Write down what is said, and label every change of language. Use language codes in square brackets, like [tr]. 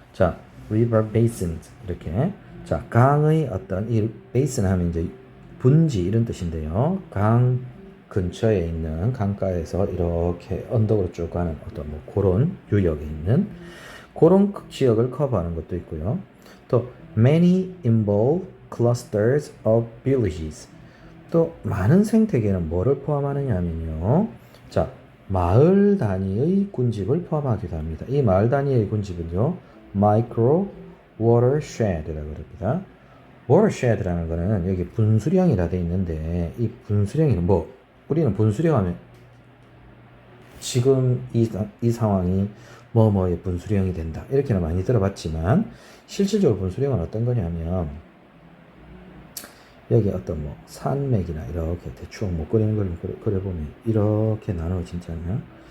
[ko] 자, [en] river basins [ko] 이렇게. 자, 강의 어떤 이 basin 하면 이제 분지 이런 뜻인데요. 강 근처에 있는 강가에서 이렇게 언덕으로 쭉 가는 어떤 뭐 그런 유역에 있는 그런 지역을 커버하는 것도 있고요. [en] 또 many involve clusters of villages. [ko] 또 많은 생태계는 뭐를 포함하느냐 하면요. 자, 마을 단위의 군집을 포함하기도 합니다. 이 마을 단위의 군집은요, [en] micro watershed [ko] 라고 그럽니다. watershed라는 거는 여기 분수령이라 돼 있는데, 이 분수령이는 뭐, 우리는 분수령 하면 지금 이 상황이 뭐뭐의 분수령이 된다 이렇게는 많이 들어봤지만, 실질적으로 분수령은 어떤 거냐면 여기 어떤 뭐 산맥이나 이렇게 대충 뭐 그리는 걸 그려보면 이렇게 나눠진잖아요.